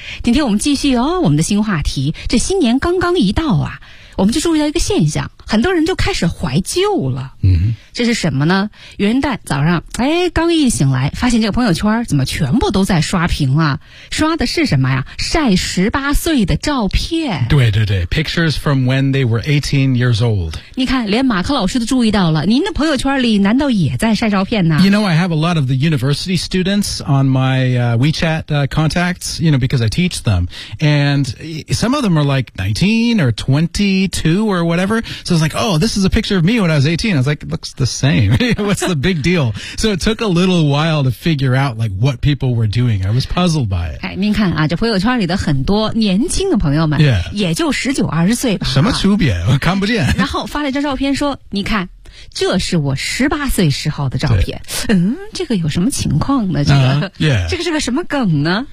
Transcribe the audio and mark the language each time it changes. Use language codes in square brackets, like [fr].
[zh] 今天我们继续哦，我们的新话题，这新年刚刚一到啊，我们就注意到一个现象，很多人就开始怀旧了、 mm-hmm. 这是什么呢？元旦早上刚一醒来，发现这个朋友圈怎么全部都在刷屏啊，刷的是什么呀？晒18岁的照片。对对对， [en] Pictures from when they were 18 years old。 [zh] 你看连马克老师都注意到了，您的朋友圈里难道也在晒照片呢？ [en] You know, I have a lot of the university students on my WeChat contacts, you know, because I teach them, and some of them are like 19 or 22 or whatever, so I was like, oh, this is a picture of me when I was 18. I was like, it looks the same. What's the big deal? So it took a little while to figure out like what people were doing. I was puzzled by it. [zh] 您看啊，这朋友圈里的很多年轻的朋友们、 yeah. 也就19-20岁吧，什么区别我看不见。然后发了一张照片说，你看，这是我18岁时候的照片。这个有什么情况呢？这个、这个是个什么梗呢？